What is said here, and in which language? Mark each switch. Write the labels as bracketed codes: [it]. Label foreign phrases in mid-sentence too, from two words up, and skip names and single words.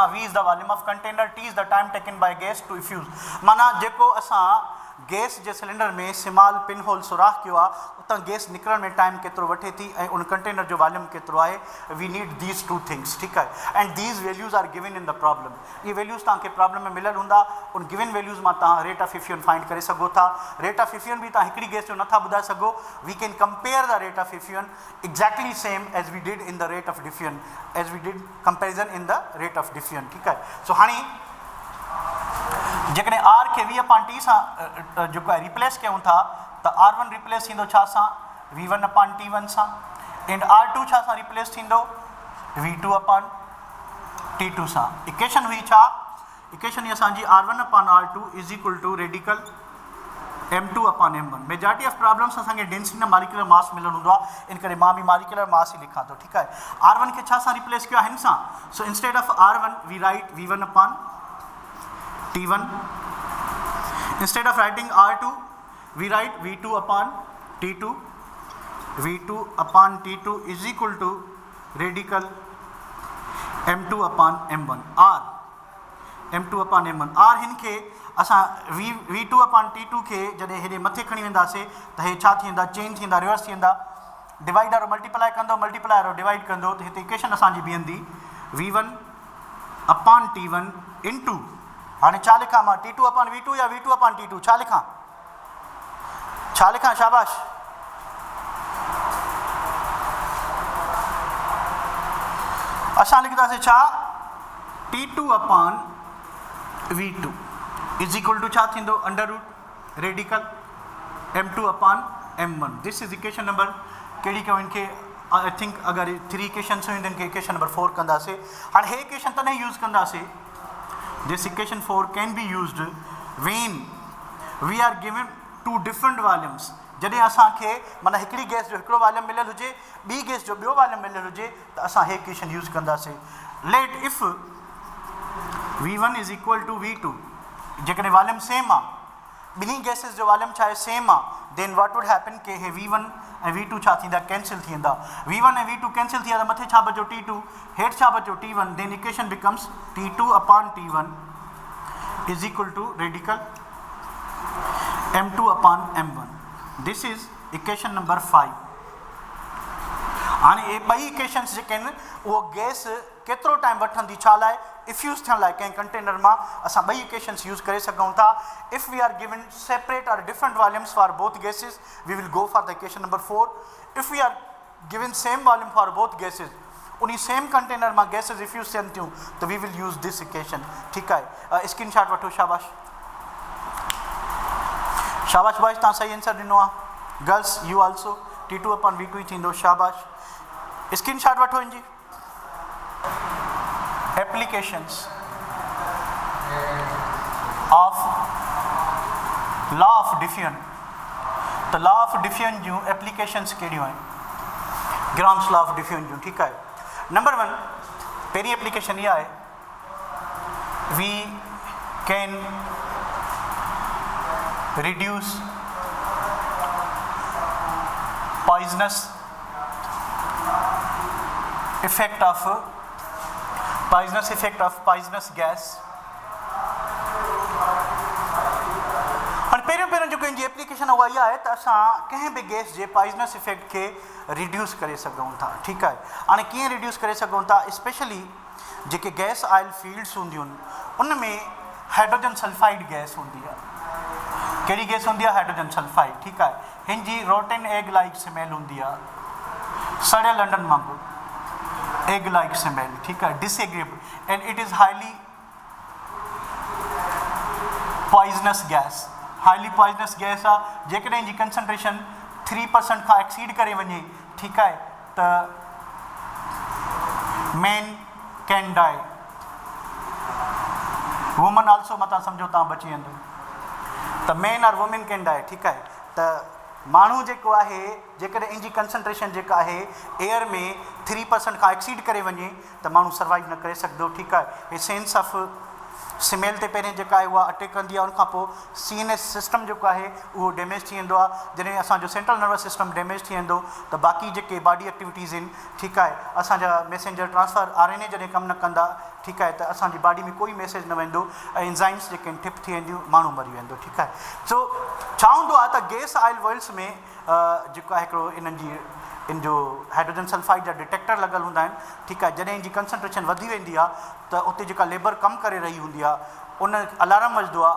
[en] V is the volume of container, T is the time taken by gas to effuse [sd] माना जेको असां गैस जे सिलेंडर में [en] small pin hole [sd] सुराख किया उतां गैस निकरण में टाइम केतिरो वठे थी ऐं उन कंटेनर जो वॉल्यूम केतिरो आहे। [en] we need these two things [hi] ठीक है [en] and these values are given in the problem. [sd] ये वैल्यूज़ तव्हांखे प्रॉब्लम में मिलियल हूंदा उन गिवन वैल्यूज़ मां तव्हां [en] rate of effusion [sd] फाइंड करे सघो था। [en] rate of effusion [sd] भी तव्हां हिकिड़ी गैस जो नथा ॿुधाए सघो। [en] we can compare the rate of effusion exactly same as we did in the rate of diffusion as we did comparison in the rate of diffusion एज वी डिड कंपेरिजन इन द रेट ऑफ डिफियन [hi] ठीक है। [sd] सो हाणे जेकॾहिं R के [en] V upon T [sd] सां जो आहे रिप्लेस कयूं था त R1 रिप्लेस थींदो छा सां [en] V1 upon T1 [sd] सां एंड R2 छा सां रिप्लेस थींदो [en] V2 upon T2 [sd] सां। [en] equation [sd] हुई छा इक्वेशन ही असांजी [en] R1 upon R2 is equal to radical M2 upon M1. majority of problems [sd] असांखे डेंसिटी न [en] molecular mass [sd] मिलल हूंदो आहे इन करे मां भी [en] molecular mass [sd] ही लिखां थो ठीक है। R1 के छा सां रिप्लेस कयो हिन सां। [en] so instead of R1 we write V1 upon T1 instead of writing R2 we write V2 upon T2 V2 upon T2 is equal to radical M2 upon M1 R M2 upon M1 R [sd] हिनखे असां [en] V2 upon T2 [sd] के जॾहिं हेॾे मथे खणी वेंदासीं त हे छा थींदा चेंज थींदा रिवर्स थींदा डिवाइड वारो मल्टीप्लाई कंदो मल्टीप्लाई वारो डिवाइड कंदो त हिते इक्वेशन असांजी बीहंदी [en] V1 upon T1 into [sd] हाँ छा लिखा मां [en] T2 upon V2 [sd] या [en] V2 upon T2 [sd] छा लिखा शाबाश असां लिखंदासीं छा [en] T2 upon V2 is equal to [sd] छा थींदो [en] under root radical M2 upon M1. this is equation number [sd] कहिड़ी कयूं इनखे [en] I think [sd] अगर 3 इक्वेशन हुयूं इनखे [en] equation number 4 [sd] कंदासीं। हाणे हे इक्वेशन तॾहिं यूज़ कंदासीं [en] this equation 4 can be used when we are given two different volumes। [sd] जॾहिं असांखे माना हिकिड़ी गैस जो हिकिड़ो वॉल्यूम मिलियल हुजे ॿी गैस जो ॿियो वॉल्यूम मिलियल हुजे त असां हे इक्वेशन यूज़ कंदासीं। [en] let if V1 is equal to V2 [sd] जेकॾहिं वॉल्यूम सेम आहे ॿिन्ही गैसिस जो वॉल्यूम छा आहे सेम आहे [en] then what would happen [sd] के हे V1 ऐं V2 छा थींदा कैंसिल थी वेंदा। V1 ऐं V2 कैंसिल थी वेंदा मथे छा बचो T2 हेठि छा बचो T1 [en] then equation becomes T2 upon T1 is equal to radical M2 upon M1. this is equation number 5. [sd] हाणे ये ॿई इक्वेशन्स जेके आहिनि उहो गैस केतिरो टाइम वठंदी छा लाइ इफ्यूज़ थियण लाइ कंहिं कंटेनर मां असां ॿई इक्वेशन्स यूज़ करे सघूं था. [en] if we are given separate or different volumes for both gases we will go for the equation number 4. if we are given same volume for both gases [sd] उन सेम कंटेनर मां गैसेस इफ्यूज़ थियनि थियूं त [en] we will use this equation. [sd] ठीकु आहे, स्क्रीनशॉट वठो. शाबाश शाबाश बॉयज़, तव्हां सही आंसर ॾिनो आहे. [en] girls you also T2/V2 थींदो. [sd] शाबाश, स्क्रीनशॉट वठो इनजी. [en] applications of law of diffusion. [sd] त [en] law of diffusion [sd] जूं एप्लीकेशंस कहिड़ियूं आहिनि? [en] Graham's law of diffusion जूं. [sd] ठीकु आहे. नंबर 1 पहिरीं एप्लीकेशन इहा आहे, [en] we can reduce poisonous effect of poisonous gas. [sd] और पहिरियों जेको इनजी एप्लीकेशन उहा इहा आहे त असां कंहिं बि गैस जे [en] poisonous effect [sd] खे रिड्यूस करे सघूं था. ठीकु आहे. हाणे कीअं रिड्यूस करे सघूं था? स्पेशली जेके गैस [en] oil fields [sd] हूंदियूं आहिनि उन में [en] hydrogen sulphide gas [sd] हूंदी आहे. कहिड़ी गैस हूंदी आहे? [en] hydrogen sulphide. [sd] ठीकु आहे. हिन जी [en] rotten egg like smell [sd] हूंदी आहे, सड़ियल अंडनि वांगुरु [en] egg like smell. [sd] ठीकु आहे. [en] disagreeable and it is highly poisonous gas. highly poisonous gas [sd] आहे. जेकॾहिं जी कंसंट्रेशन 3% खां एक्सीड करे वञे, ठीकु आहे, त [en] man can die, woman also [sd] मथां सम्झो तव्हां बची वेंदो. [en] त man and women can die. [sd] ठीकु आहे. त माण्हू जेको आहे जेकॾहिं इन जी कंसंट्रेशन जेका आहे एयर में 3% खां एक्सीड करे वञे त माण्हू सर्वाइव न करे सघंदो. ठीकु आहे. हे [en] sense of smell [sd] ते पहिरें जेका आहे उहा अटैक कंदी आहे. उनखां पोइ [en] CNS system [sd] जेको आहे उहो डैमेज थी वेंदो आहे. जॾहिं असांजो [en] central nervous system [sd] डैमेज थी वेंदो त बाक़ी जेके [en] body activities [sd] आहिनि, ठीकु आहे, असांजा [en] messenger transfer RNA [sd] जॾहिं कमु न कंदा, ठीकु आहे, त असांजी बॉडी में कोई मैसेज न वेंदो ऐं एंजाइम्स जेके आहिनि ठिप थी वेंदियूं, माण्हू मरी वेंदो. ठीकु आहे. सो छा हूंदो आहे त [en] gas oil wells [sd] में जेको आहे हिकिड़ो इन्हनि जी इन जो [en] hydrogen sulphide [sd] जा डिटेक्टर लॻल हूंदा आहिनि. ठीकु आहे. जॾहिं जी कंसंट्रेशन वधी वेंदी आहे त उते जेका लेबर कमु करे रही हूंदी आहे उन अलार्म वॼंदो आहे.